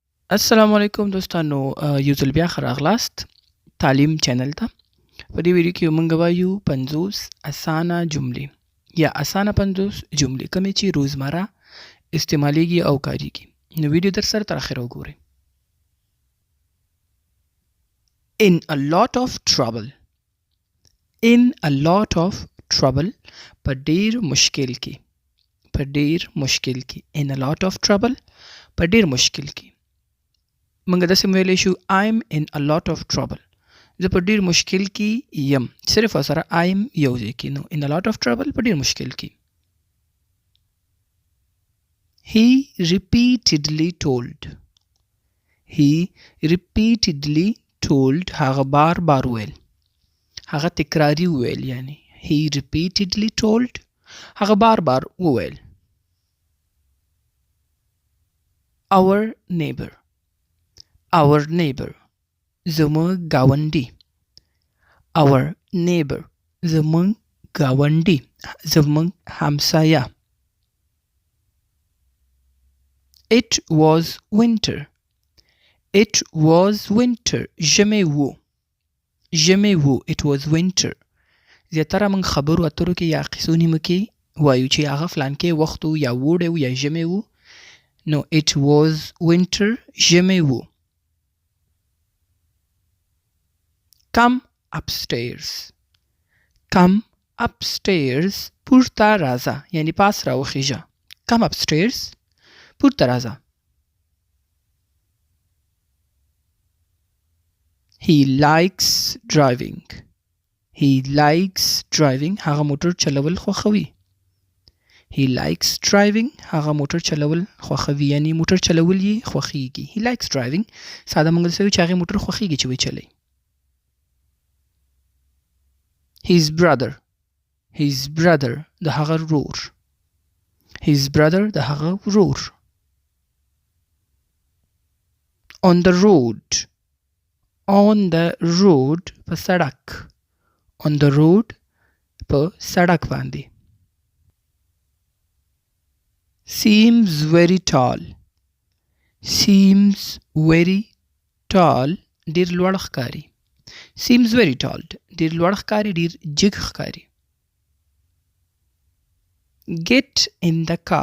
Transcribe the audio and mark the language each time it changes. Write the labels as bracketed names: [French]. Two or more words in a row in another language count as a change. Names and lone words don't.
[Pashto] السلام علیکم دوستانو یو ځل بیا ښه راغلاست تعلیم چینل ته. په دې ویډیو کې موږ وایو 50 اسانه جملې یا اسانه 50 جملې کومې چې روزمره استعمالیږي او کاریږي. نو ویډیو در سره تر اخره وګورئ. [English] In a lot of trouble. In a lot of trouble. [Pashto] په ډیر مشکل کې. په ډیر مشکل کې. [English] In a lot of trouble. [Pashto] په ډیر مشکل کې. منګه داسې ویلی شو [English] I'm in a lot of trouble. [Pashto] زه په ډیر مشکل کې یم. صرف او سره I'm یو ځای کې نو [English] in a lot of trouble [Pashto] په ډیر مشکل کې. [English] He repeatedly told. He repeatedly told. [Pashto] هغه بار بار ویل. هغه تکراری ویل یعنی. [English] He repeatedly told. [Pashto] هغه بار بار وویل. [English] Our neighbor. Our neighbor. [Pashto] زموږ گاونډي. [English] Our neighbor. [Pashto] زموږ گاونډي. زموږ همسایه. [English] It was winter. It was winter. [Pashto] ژمی وو. ژمی وو. [English] It was winter. [Pashto] زیاتره موږ خبرو اترو کې یا قصو نیمو کې وایو چې هغه فلان کې وخت وو یا وړی وو یا ژمی وو. [English] No, it was winter. [Pashto] ژمی وو. [English] Come upstairs. Come upstairs. [Pashto] پورته راځه یعنی پاس راوخیژه. [English] Come upstairs. [Pashto] پورته راځه. [English] He likes driving. He likes driving. [Pashto] هغه موټر چلول خوښوي. [English] He likes driving. [Pashto] هغه موټر چلول خوښوي یعنی موټر چلول یې خوښیږي. [English] He likes driving. [Pashto] ساده موږ داسې وایو چې هغې موټر خوښیږي چې وچلوي. [English] His brother. His brother. [Pashto] د هغه ورور. [English] His brother. [Pashto] د هغه ورور. [English] On the road. On the road. [Pashto] په سړک. [English] On the road. [Pashto] په سړک باندې. [English] Seems very tall. Seems very tall. [Pashto] ډیر لوړ ښکاري. [English] Seems very tall. [Pashto] ډیر لوړ ښکاري. ډیر جګ ښکاري. [English] Get in the car.